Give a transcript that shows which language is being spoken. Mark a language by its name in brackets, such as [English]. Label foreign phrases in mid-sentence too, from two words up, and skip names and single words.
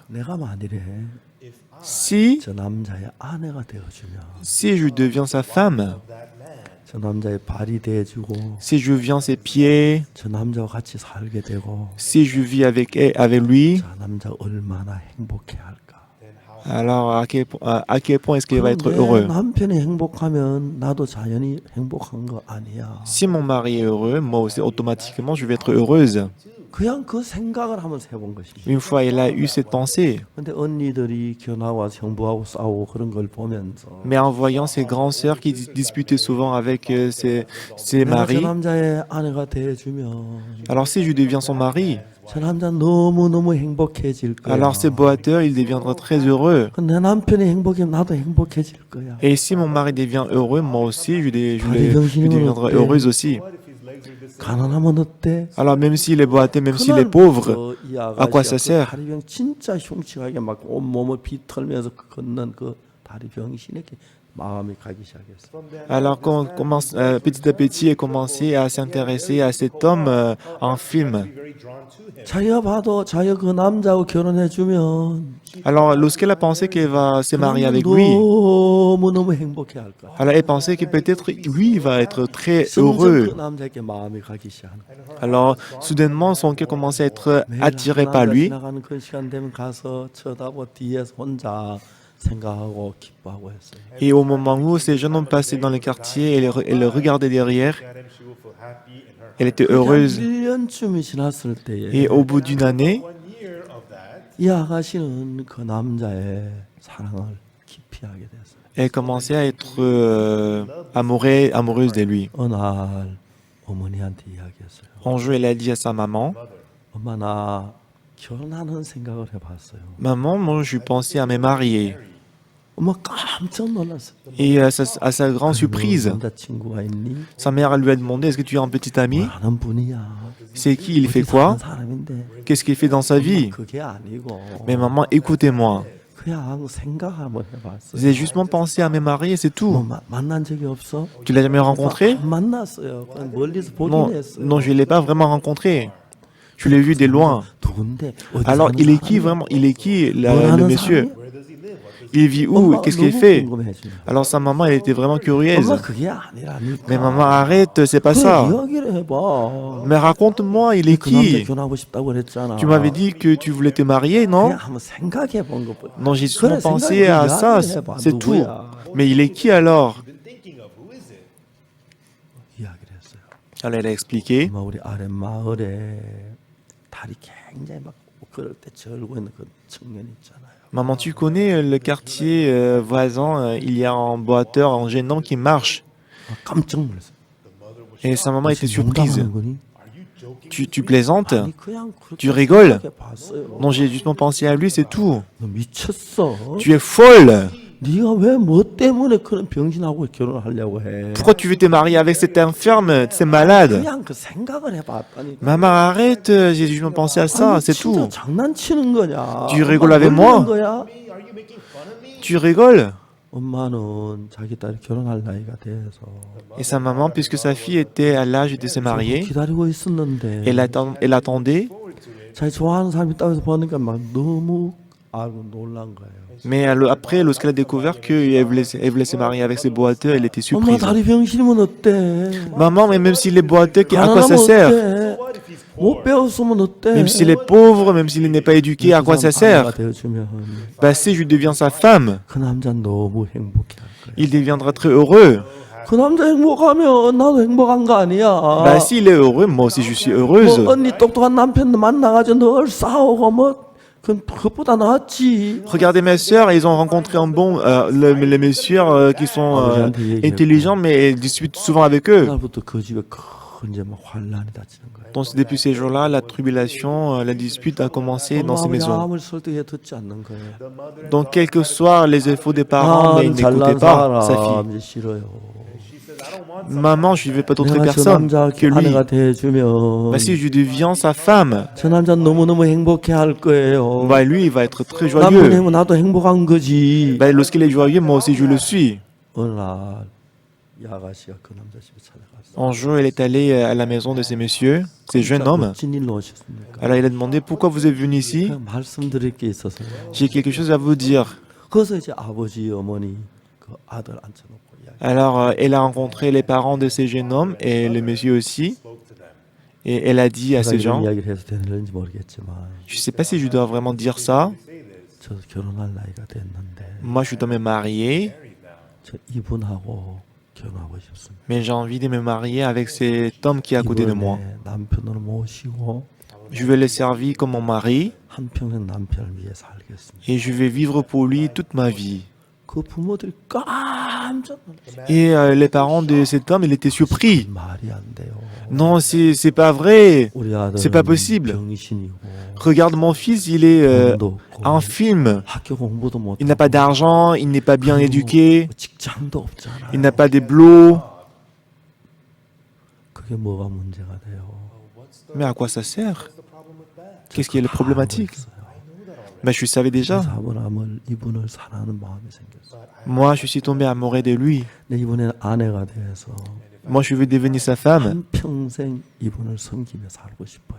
[Korean] 내가 만일에 [French] Si [Korean] 저 남자의 아내가 되어주면 [French] je deviens sa femme, [Korean] 저 남자의 발이 돼주고 [French] si je viens ses pieds, [Korean] 저 남자와 같이 살게 되고 [French] si je vis avec lui, [Korean] 저 남자 얼마나 행복해할까. [French] alors à quel point est-ce qu'il va être [Korean] 내 [French] heureux? [Korean] 남편이 행복하면 나도 자연히 행복한 거 아니야. [French] Si mon mari est heureux, moi aussi automatiquement je vais être heureuse. [Korean] 그냥 그 생각을 한번 해본 것입니다. [French] Une fois elle a eu cette pensée, [Korean] 근데 언니들이 견아와 형부하고 싸우고 그런 걸 보면서 [French] mais en voyant ses grandes sœurs qui disputaient souvent avec ses [Korean] 내가 저 [French] maris, [Korean] 남자의 아내가 돼주면 [French] alors si je deviens son mari, [Korean] 저 남자 너무너무 행복해질 거야. [French] alors ce boiteur il deviendra très heureux. [Korean] 내 남편이 행복하면 나도 행복해질 거야. [French] Et si mon mari devient heureux, moi aussi je deviendrai heureuse aussi. [Korean] 가난하면 어때? [French] Alors même s'il est boiteux, même s'il est pauvre, à quoi ça sert? [Korean] 다리병 진짜 흉측하게 막 온 몸을 비틀면서 걷는 그 다리병신에게 마음이 가기 시작했어. [French] Alors quand on commence petit à petit, elle commencé à s'intéresser à cet homme en film. [Korean] 자기가 봐도 자기가 그 남자하고 결혼해 주면 [French] Alors lorsqu'elle a pensé qu'elle va se marier avec lui, [Korean] 너무너무 행복해할 거야. [French] alors elle pensait que peut-être lui il va être très [Korean] 점점 [French] heureux. [Korean] 그 남자에게 마음이 가기 시작하는 거야. [French] Alors soudainement son cœur commençait à être attiré par lui. [Korean] 지나가는 그 시간 되면 가서 쳐다보 뒤에서 혼자 생각하고 기뻐하고 했어요. [French] Et au moment où ces jeunes hommes passaient dans le quartier, elle le regardait derrière. Elle était heureuse. [Korean] 1년쯤이 지났을 때에 [French] Et au bout d'une année, [Korean] 이 아가씨는 그 남자의 사랑을 깊이 하게 됐어요. [French] elle commençait à être amoureuse de lui. [Korean] 어느 날 어머니한테 이야기했어요. [French] Un jour, elle a dit à sa maman, [Korean] 엄마 나 결혼하는 생각을 해봤어요. [French] Maman, moi je pensais à me marier. [Korean] 엄마 깜짝 놀랐어요. [French] Et à sa grande surprise, [Korean] 남자친구가 있니? [French] sa mère lui a demandé, est-ce que tu as un petit ami? [Korean] 아는 분이야. [French] C'est qui? Il fait [Korean] 어디 [French] quoi? [Korean] 사는 사람인데. [French] Qu'est-ce qu'il fait dans sa vie? [Korean] 그게 아니고 [French] Mais maman, écoutez-moi. [Korean] 그냥 생각 한번 해봤어요. [French] J'ai justement pensé à me marier, c'est tout. [Korean] 만난 적이 없어? [French] Tu l'as jamais rencontré? [Korean] 안 만났어요. 그냥 멀리서 [French] Non, [Korean] 보긴 했어요. [French] non, je ne l'ai pas vraiment rencontré. Je l'ai vu de loin. [Korean] 누군데? 어디 [French] Alors, [Korean] 사는 [French] il est qui [Korean] 사람이야? [French] vraiment? Il est qui [Korean] 뭘 [French] le [Korean] 하는 [French] monsieur? [Korean] 사람이야? [French] Il vit où? [Korean] 엄마가 [French] Qu'est-ce qu'il [Korean] 너무 [French] fait? [Korean] 궁금해지네. [French] Alors sa maman, elle était vraiment curieuse. [Korean] 엄마 그게 아니라니까. [French] Mais maman, arrête, c'est pas [Korean] 그래, [French] ça. [Korean] 이야기를 해봐. [French] Mais raconte-moi, il est [Korean] 그 남자 [French] qui? [Korean] 결혼하고 싶다고 그랬잖아. [French] Tu m'avais dit que tu voulais te marier, non? [Korean] 그냥 한번 생각해 본 것뿐. [French] Non, j'ai [Korean] 그래, [French] souvent pensé à ça, c'est tout. Mais il est qui alors? [Korean] 이야기를 했어요. [French] Alors elle a expliqué. [Korean] 엄마 우리 아래 마을에 다리 굉장히 막 걸을 때 절고 있는 그 청년 있잖아요. [French] Maman, tu connais le quartier voisin, il y a un boiteur, un jeune homme qui marche. [Korean] 깜짝 놀랐어요. [French] Et sa maman était [Korean] 지금 [French] surprise. [Korean] 농담하는 거니? [French] Tu plaisantes? [Korean] 아니 그냥 [French] Tu [Korean] 그렇게 [French] rigoles? [Korean] 생각해 봤어요. [French] Non, j'ai justement pensé à lui, c'est tout. [Korean] 너 미쳤어? [French] Tu es folle! [Korean] 네가 왜 뭐 때문에 그런 병신하고 결혼하려고 해? [French] Pourquoi tu veux te marier avec cette infirme? C'est malade. [Korean] 그냥 그 생각을 해봤다니. [French] Maman, arrête, j'ai justement pensé à ça, [Korean] 아니, [French] c'est [Korean] 진짜 [French] tout. [Korean] 장난치는 거냐? [French] Tu rigoles avec moi? [Korean] 놀리는 거야? [French] Tu rigoles? [Korean] 엄마는 자기 딸이 결혼할 나이가 돼서 [French] Et sa maman, puisque sa fille était à l'âge de se marier, [Korean] 기다리고 있었는데 [French] elle attendait, [Korean] 자기 좋아하는 사람이 있다고 해서 보니까 막 너무 아이고 놀란 거예요. [French] mais après, lorsqu'elle a découvert qu'elle voulait se marier avec ce boiteux, elle était [Korean] 엄마 [French] surprise. [Korean] 다리 병신이면 어때? [French] Maman, mais même s'il est boiteux, à quoi ça [Korean] 가난하면 [French] sert? [Korean] 어때? 못 배웠으면 어때? [French] Même s'il est pauvre, même s'il n'est pas éduqué, à quoi ça sert? [Korean] 되어주면 [French] Bah, si je deviens sa femme, [Korean] 그 남자는 너무 행복해 할 거야. [French] il deviendra très heureux. [Korean] 그 남자 행복하면 나도 행복한 거 아니야? [French] Bah, s'il est heureux, moi aussi je suis heureuse. [Korean] 뭐 언니 똑똑한 남편 만나가지고 늘 싸우고 뭐 그것보다 낫지. [French] Regardez mes sœurs, ils ont rencontré un bon, les mes sœurs qui sont intelligents, mais elles discutent souvent avec eux. [Korean] 그날부터 그 집에 큰 이제 막 환란이 닥치는 거야. [French] Donc depuis ces jours-là, la tribulation, la dispute a commencé dans ces [Korean] 엄마 [French] maisons. [Korean] 아무리 설득해 듣지 않는 거예요. [French] Donc quels que soient les efforts des parents, mais ils n'écoutaient [Korean] 잘난 [French] pas sa fille. [Korean] 사람 이제 싫어요. [French] Maman, je ne veux pas d'autre [Korean] 내가 저 [French] personne [Korean] 남자 [French] que lui. [Korean] 아내가 돼주면 [French] Bah, si je deviens sa femme, [Korean] 저 남자 너무너무 행복해 할 거예요. [French] bah, lui, il va être très [Korean] 남편 [French] joyeux. [Korean] 행복 나도 행복한 거지. [French] Bah, lorsqu'il est joyeux, moi aussi je le suis. [Korean] 어느 날 이 아가씨가 그 남자 집에 찾아갔어. [French] Un jour, elle est allée à la maison de ces messieurs, ces jeunes hommes. [Korean] 무슨 일로 오셨습니까? [French] Alors il a demandé pourquoi vous êtes venu ici. [Korean] 그냥 말씀드릴 게 있어서요. [French] J'ai quelque chose à vous dire. [Korean] 그래서 이제 아버지 어머니 그 아들 앉혀놓고 이야기. [French] Alors elle a rencontré les parents de ces jeunes hommes et le monsieur aussi. Et elle a dit à [Korean] 제가 [French] ces [Korean] 이런 [French] gens, [Korean] 이야기를 해서 되는지 모르겠지만 [French] je ne sais pas si je dois vraiment dire ça. [Korean] 저 결혼할 나이가 됐는데 [French] Moi, je dois me marier, [Korean] 저 이분하고 결혼하고 싶습니다. [French] mais j'ai envie de me marier avec cet homme qui est à côté de moi. [Korean] 이번에 남편으로 모시고 [French] Je vais le servir comme mon mari [Korean] 한평생 남편을 위해 살겠습니다. [French] et je vais vivre pour lui toute ma vie. [Korean] 그 부모들이 깜짝 놀랐어요. [French] Et les parents de cet homme, ils étaient surpris. [Korean] 말이 안 돼요. [French] Non, c'est pas vrai. [Korean] 우리 아들은 [French] C'est pas possible. [Korean] 병신이고 [French] Regarde mon fils, il est [Korean] 돈도 없고 [French] infime. [Korean] 학교 공부도 못 [French] Il n'a pas d'argent, il n'est pas bien éduqué, [Korean] 직장도 없잖아요. [French] il n'a pas de boulot. [Korean] 그게 뭐가 문제가 돼요? [French] Mais à quoi ça sert? Qu'est-ce qui est le problématique? Ben, je le savais déjà. [Korean] 그래서 아브라함을 이분을 사랑하는 마음이 생겼어요. [French] Moi, je suis tombé amoureux de lui. [Korean] 근데 이번에 아내가 돼서 [French] Moi, je veux devenir sa femme. [Korean] 한평생 이분을 섬기며 살고 싶어요.